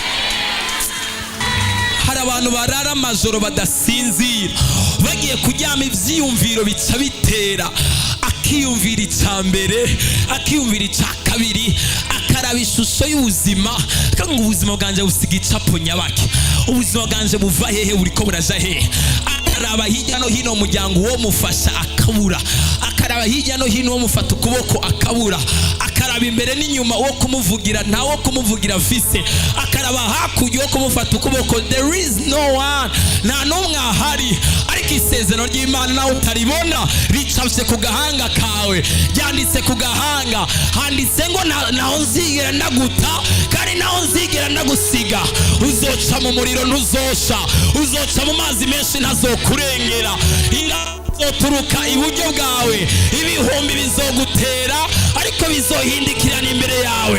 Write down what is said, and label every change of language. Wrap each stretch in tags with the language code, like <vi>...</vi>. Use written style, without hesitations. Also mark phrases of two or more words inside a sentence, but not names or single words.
<rn>hari abantu barara amajoro badasinzira, bagiye kuryama ibyiyumviro bica bitera, akiyumvira icya mbere, akiyumvira icya kabiri, akaraba ishusho y'ubuzima, kandi ngo ubuzima bwanjye busiga icapo nyabaki, ubuzima bwanjye buva hehe buriko buraja hehe. akaraba hirya no hino umuryango uwo mufasha akabura, akaraba hirya no hino uwo mufata ukuboko akabura, akaraba imbere n'inyuma uwo kumuvugira nta wo kumuvugira afise, akaraba hakurya uwo kumufata ukuboko.</rn> <en>There is no one,</en> <rn>nta n'umwe ahari. ariko isezerano ry'Imana nawe utaribona ricapse ku gahanga kawe, ryanditse ku gahanga, handitse ngo naho nzigera ndaguta kandi naho nzigera ndagusiga. uzoca mu muriro ntuzosha, uzoca mu mazi menshi ntazokurengera, zoturuka iburyo bwawe, ibihumbi bizogutera ariko bizohindikirana imbere yawe.</rn>